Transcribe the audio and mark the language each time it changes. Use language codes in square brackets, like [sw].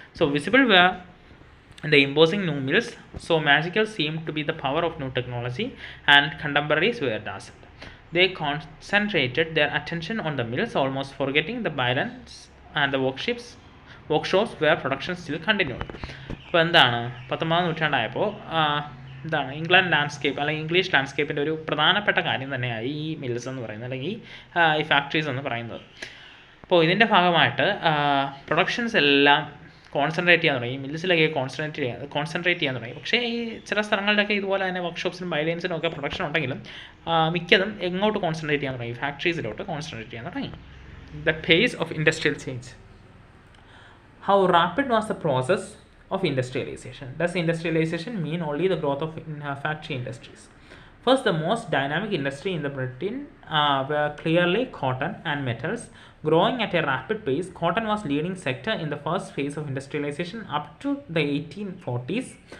[en] So visible were the imposing new mills. So magical seemed to be the power of new technology, and contemporaries were dazzled. They concentrated their attention on the mills, almost forgetting the balance and the workshops where production still continued. [ml] അപ്പോൾ എന്താണ്, 19ാം നൂറ്റാണ്ടായപ്പോൾ എന്താണ് England landscape അല്ലെങ്കിൽ English ലാൻഡ്സ്കേപ്പിൻ്റെ ഒരു പ്രധാനപ്പെട്ട കാര്യം തന്നെയായി ഈ mills എന്ന് പറയുന്നത് അല്ലെങ്കിൽ ഈ ഫാക്ടറീസ് എന്ന് പറയുന്നത്. അപ്പോൾ ഇതിൻ്റെ ഭാഗമായിട്ട് പ്രൊഡക്ഷൻസ് എല്ലാം കോൺസെൻട്രേറ്റ് ചെയ്യാൻ തുടങ്ങി, മിൽസിലൊക്കെ കോൺസെൻട്രേറ്റ് ചെയ്യാൻ തുടങ്ങി. പക്ഷേ ഈ ചില സ്ഥലങ്ങളിലൊക്കെ ഇതുപോലെ തന്നെ വർക്ക്ഷോപ്സിനും ബൈലൈൻസിനും ഒക്കെ പ്രൊഡക്ഷൻ ഉണ്ടെങ്കിലും മിക്കതും എങ്ങോട്ട് കോൺസെൻട്രേറ്റ് ചെയ്യാൻ തുടങ്ങി, ഫാക്ടറീസിലോട്ട് കോൺസെൻട്രേറ്റ് ചെയ്യാൻ തുടങ്ങി. [en] The pace of industrial change. How rapid was the process of industrialization? Does industrialization mean only the growth of factory industries? First, the most dynamic industry in the Britain were clearly cotton and metals. Growing at a rapid pace, cotton was leading sector in the first phase of industrialization up to the 1840s.